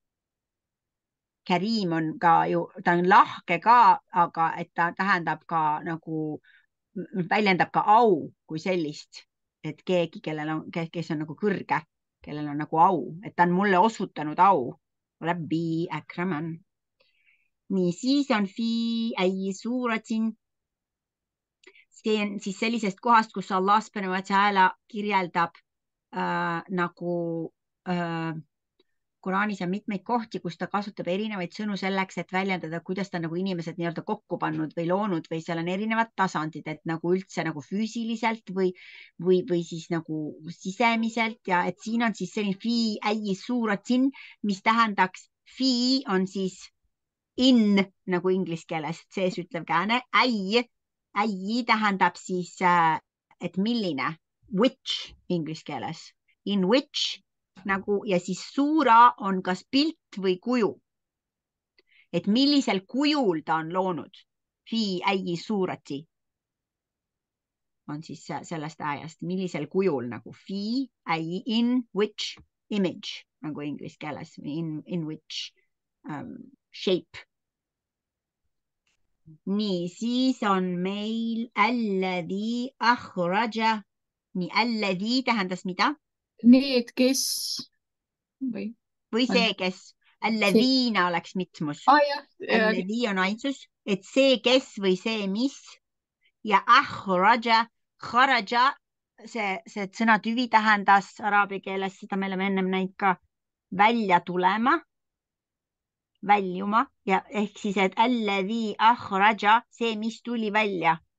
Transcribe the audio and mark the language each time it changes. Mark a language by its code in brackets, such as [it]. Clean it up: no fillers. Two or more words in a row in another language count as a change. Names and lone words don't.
[et] Karim on ka ju, ta on lahke ka, aga et ta tähendab ka nagu, väljendab ka au kui sellist, et keegi, kes on nagu kõrge, kellel on nagu au, et ta on mulle osutanud au. [ar] ربي أكرمن. [et] Nii, siis on [ar] في أي صورة. [et] See on siis sellisest kohast, kus [ar] الله سبحانه وتعالى [et] kirjeldab nagu Koraanis on mitmeid kohti, kus ta kasutab erinevaid sõnu selleks, et väljendada, kuidas ta nagu inimesed nii-öelda kokku pannud või loonud või seal on erinevad tasandid, et nagu üldse nagu füüsiliselt või siis nagu sisemiselt ja et siin on siis selline [ar] في أي صورة, [et] mis tähendaks fi on siis in nagu inglise keeles, sees ütlev kääne, äi tähendab siis, et milline, which inglise keeles, [en] in which [et] nagu ja siis suura on kas pilt või kuju. Et millisel kujul ta on loonud. [ar] في أي صورة [et] on siis sellest ajast, millisel kujul nagu [ar] في أي [en] in which image [et] nagu inglise keeles, [en] in which shape. [et] Nii, siis on meil [ar] الذي أخرج. [et] Nii, alladhi tähendas mida? Need, kes või see, kes alladhiina oleks mitmus. Alladhi on ainsus, et see, kes või see, mis ja akhraja, kharaja, see sõna tüvi tähendas araabia keeles, seda me oleme ennem näinud ka välja tulema, väljuma ja ehk siis, et [ar] الذي أخرج, [et] see, mis tuli välja.